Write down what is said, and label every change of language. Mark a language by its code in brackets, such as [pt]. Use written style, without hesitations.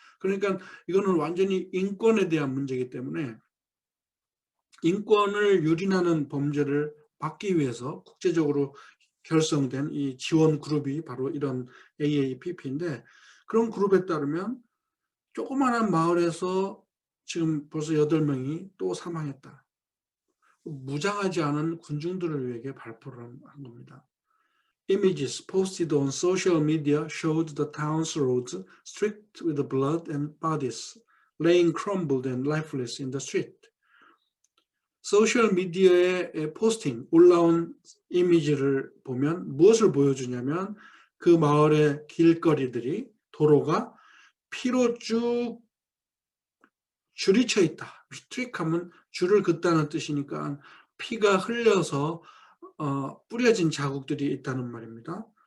[ko] 그러니까 이거는 완전히 인권에 대한 문제이기 때문에 인권을 유린하는 범죄를 막기 위해서 국제적으로 결성된 이 지원 그룹이 바로 이런 AAPP인데 그런 그룹에 따르면 조그마한 마을에서 지금 벌써 8명이 또 사망했다. 무장하지 않은 군중들을 위해 발포를 한 겁니다. [en] Images posted on social media showed the town's roads streaked with blood and bodies laying crumbled and lifeless in the street. [ko] 소셜 미디어에 포스팅, 올라온 이미지를 보면 무엇을 보여주냐면 그 마을의 길거리들이 도로가 피로 쭉 줄이 쳐 있다. 스트릭하면 줄을 긋다는 뜻이니까 피가 흘려서 뿌려진 자국들이 있다는 말입니다.